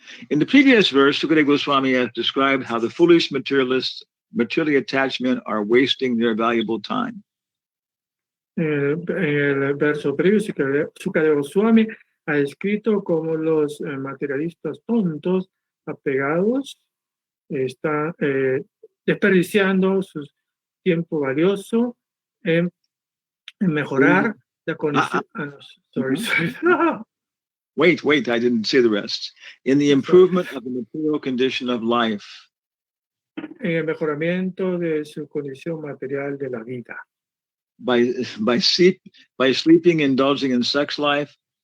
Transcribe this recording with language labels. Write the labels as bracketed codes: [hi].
[en] In the previous verse, Sukadeva Goswami has described how the foolish materialists, materially attached men, are wasting their valuable time. [es] En el verso previo, Sukadeva Goswami ha escrito como los materialistas tontos, apegados, están desperdiciando su tiempo valioso en mejorar la condición. [en] Sorry. Wait, I didn't say the rest. In the improvement of the material condition of life. [es] En el mejoramiento de su condición material de la vida. [en] By sleeping, indulging in sex life.